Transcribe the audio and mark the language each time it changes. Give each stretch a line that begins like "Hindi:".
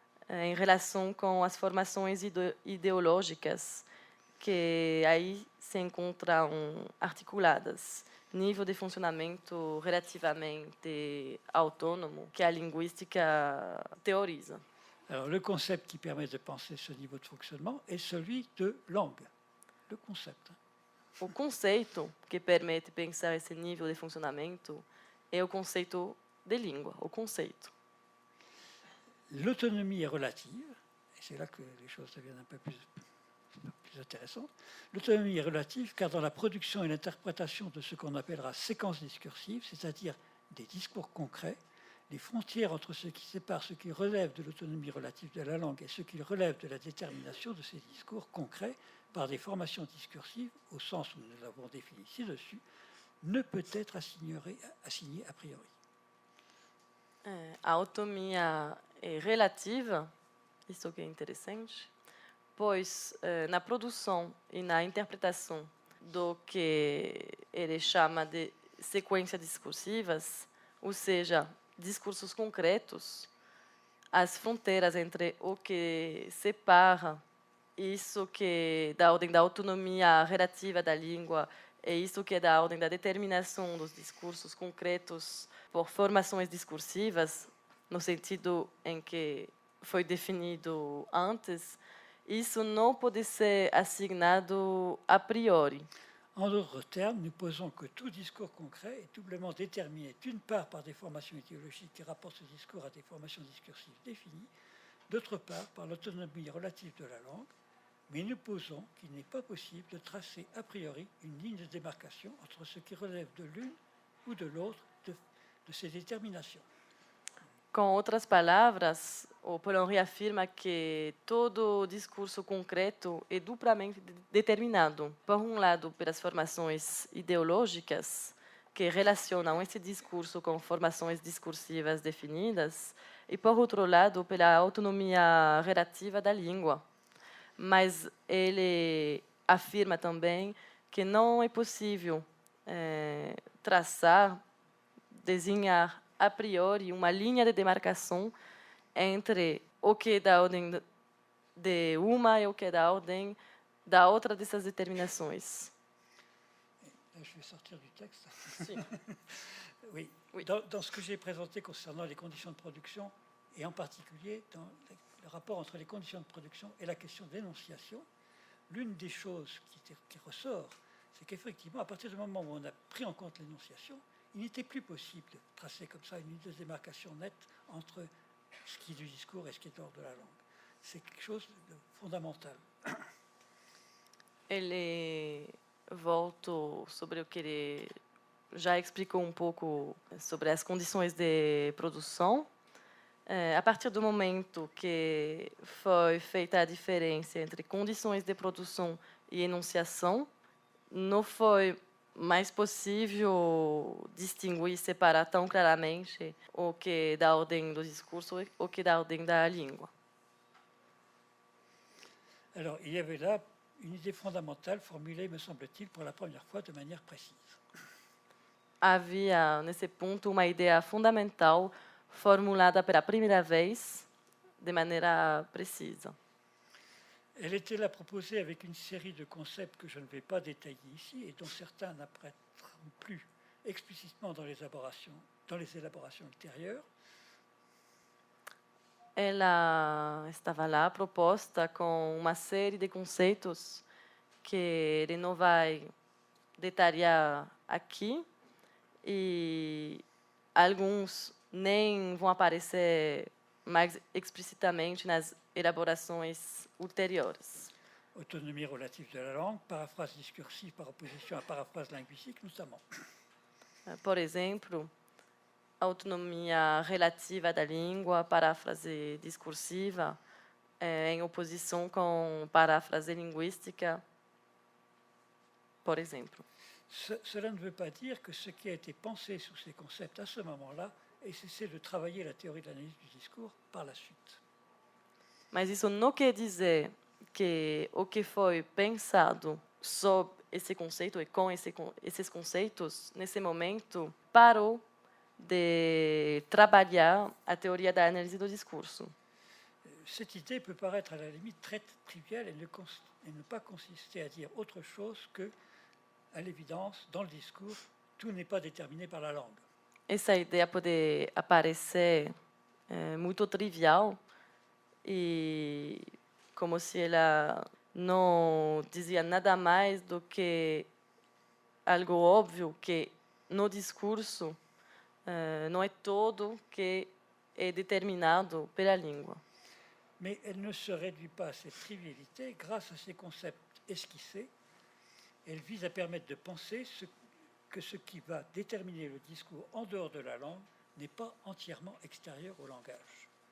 Portuguese: em relação com as formações ideológicas que aí se encontram articuladas. Nível de funcionamento relativamente autônomo que a linguística teoriza.
French: Alors, le concept qui permet de penser ce niveau de fonctionnement est celui de langue. Le concept.
Portuguese: O conceito que permite pensar esse nível de funcionamento é o conceito de língua, o conceito.
French: L'autonomie est relative, et c'est là que les choses deviennent un peu plus intéressantes. L'autonomie est relative car dans la production et l'interprétation de ce qu'on appellera séquences discursives, c'est-à-dire des discours concrets, les frontières entre ce qui sépare ce qui relève de l'autonomie relative de la langue et ce qui relève de la détermination de ces discours concrets par des formations discursives, au sens où nous l'avons défini ci-dessus, ne peut être assigné a priori.
Portuguese: A autonomia é relativa, isso que é interessante, pois na produção e na interpretação do que ele chama de sequências discursivas, ou seja, discursos concretos, as fronteiras entre o que separa isso que é da ordem da autonomia relativa da língua e isso que é da ordem da determinação dos discursos concretos por formações discursivas, no sentido em que foi definido antes, isso não pode ser assignado a priori.
French: En d'autres termes, nous posons que tout discours concret est doublement déterminé d'une part par des formations idéologiques qui rapportent ce discours à des formations discursives définies, d'autre part par l'autonomie relative de la langue, mais nous posons qu'il n'est pas possible de tracer a priori une ligne de démarcation entre ce qui relève de l'une ou de l'autre de ces déterminations.
Portuguese: Com outras palavras, o Proudhon reafirma que todo discurso concreto é duplamente determinado, por um lado, pelas formações ideológicas, que relacionam esse discurso com formações discursivas definidas, e, por outro lado, pela autonomia relativa da língua. Mas ele afirma também que não é possível traçar, desenhar a priori uma linha de demarcação entre o que é da ordem de uma e o que é da ordem da outra dessas determinações.
French: Je vais sortir du texte. Si. Oui. Oui. Dans ce que j'ai présenté concernant les conditions de production, et en particulier dans le rapport entre les conditions de production et la question d'énonciation, l'une des choses qui ressort, c'est qu'effectivement, à partir du moment où on a pris en compte l'énonciation, il n'était plus possible de tracer comme ça une ligne de démarcation nette entre ce qui est du discours et ce qui est de l'ordre de la langue. C'est quelque chose de fondamental.
Portuguese: Ele volta sobre o que ele já explicou um pouco sobre as condições de produção. A partir do momento que foi feita a diferença entre condições de produção e enunciação, não foi mais possível distinguir, separar tão claramente o que é da ordem do discurso e o que é da ordem da língua.
French: Alors, il y avait là une idée fondamentale formulée, me semble-t-il, pour la première fois de manière précise.
Portuguese: Havia, nesse ponto, uma ideia fundamental formulada pela primeira vez de maneira precisa.
French: Elle était là proposée avec une série de concepts que je ne vais pas détailler ici et dont certains n'apparaîtront plus explicitement dans les élaborations ultérieures.
Portuguese: Ela estava lá proposta com uma série de conceitos que ele não vai detalhar aqui e alguns nem vão aparecer mais explicitamente nas elaborações ultérieures.
French: Autonomie relative de la langue, paraphrase discursive par opposition à paraphrase linguistique, notamment.
Portuguese: Por exemplo, autonomia relativa da língua, paráfrase discursiva, em oposição com paráfrase linguística, por exemplo.
French: Cela ne veut pas dire que ce qui a été pensé sur ces concepts à ce moment-là ait cessé de travailler la théorie de l'analyse du discours par la suite.
Portuguese: Mas isso não quer dizer que o que foi pensado sob esse conceito e com esses conceitos, nesse momento, parou de trabalhar a teoria da análise do discurso.
French: cette idée peut paraître à la limite très triviale et ne pas consister à dire autre chose que, à l'évidence, dans le discours, tout n'est pas déterminé par la langue.
Portuguese: Essa ideia pode aparecer muito trivial e como se ela não dizia nada mais do que algo óbvio que no discurso não é todo que é determinado pela língua.
French: Mais elle ne se réduit pas à cette trivialité. Grâce à ces concepts esquissés, elle vise à permettre de penser que ce qui va déterminer le discours en dehors de la langue n'est pas entièrement extérieur au langage.